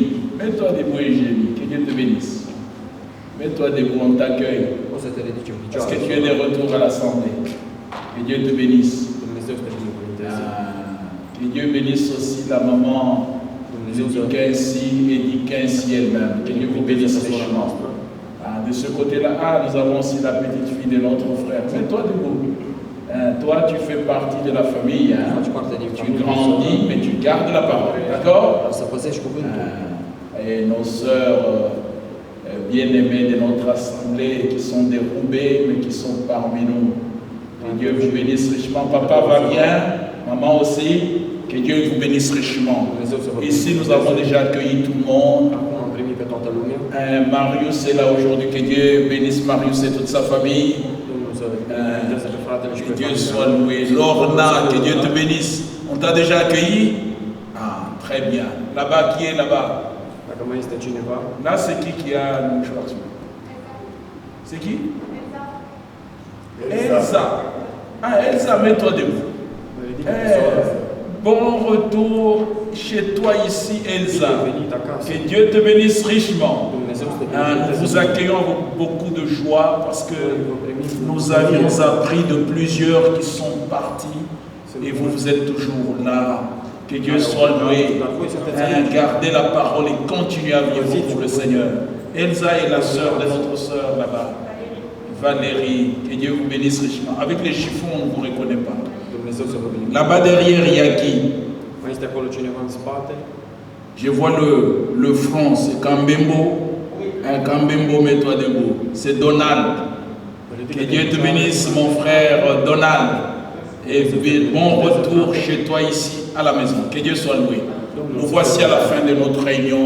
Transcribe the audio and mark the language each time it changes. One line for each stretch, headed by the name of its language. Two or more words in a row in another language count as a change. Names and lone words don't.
French: Mets-toi debout, Eugénie. Que Dieu te bénisse. Mets-toi debout, on t'accueille.
Romanian: o să te ridici în
French: Parce que
Romanian: picioare.
French: tu es de retour à l'Assemblée. Que Dieu te bénisse.
Romanian: Dumnezeu să te binecuvânteze.
French: Que Dieu bénisse aussi la maman
Romanian: Dumnezeu
French: de
Romanian: să
French: Quincy et dit Quincy elle-même. Que Dieu vous bénisse
Romanian: sora
French: richement.
Romanian: noastră.
French: De ce côté-là, nous avons aussi la petite fille de notre frère. Mets-toi debout. Toi, tu fais partie de la famille.
Romanian: Faci parte din
French: Tu
Romanian: familie.
French: grandis, mais tu gardes la parole. D'accord?
Romanian: Dar să păzești cuvântul.
French: Et nos sœurs bien-aimées de notre assemblée qui sont des Roubaix, mais qui sont parmi nous. Que Dieu vous bénisse richement. Papa va bien, maman aussi. Que Dieu vous bénisse richement. Ici, nous avons déjà accueilli tout le monde.
Romanian: Acum am primit pe toată lumea.
French: Marius est là aujourd'hui. Que Dieu bénisse Marius et toute sa famille.
Romanian: Domnul să binecuvânteze pe fratele și
French: Que
Romanian: pe
French: Dieu
Romanian: familia.
French: soit loué. Lorna, que Dieu te bénisse. On t'a déjà accueilli? Ah, très bien. Là-bas, qui est là-bas?
Romanian: Dacă mai este cineva,
French: Là, c'est qui a le mouchoir? C'est qui? Elsa. Ah, Elsa, mets-toi debout.
Romanian: ridică picioarele.
French: Bon retour chez toi ici, Elsa.
Romanian: Bine venit acasă.
French: Que Dieu te bénisse richement.
Romanian: Dumnezeu să te
French: Nous
Romanian: binecuvânteze.
French: vous accueillons avec beaucoup de joie parce que
Romanian: Noi vă primim cu
French: nous
Romanian: bucurie.
French: avions appris de plusieurs qui sont partis et vous êtes toujours là. Que Dieu soit loué. Gardez la parole et continuez à vivre pour le Seigneur. Elsa est la sœur de notre sœur là-bas, Valérie. Que Dieu vous bénisse richement. Avec les chiffons, on ne vous reconnaît pas.
Romanian: Dumnezeu să vă binecuvânteze.
French: Là-bas derrière, il y a qui?
Romanian: Mai este acolo cineva în spate?
French: Je vois le front, c'est Kambembo. Kambembo, mets-toi debout. C'est Donald. Que Dieu te bénisse, mon frère Donald. Et bon retour chez toi ici à la maison. Que Dieu soit loué. Nous voici à la fin de notre réunion.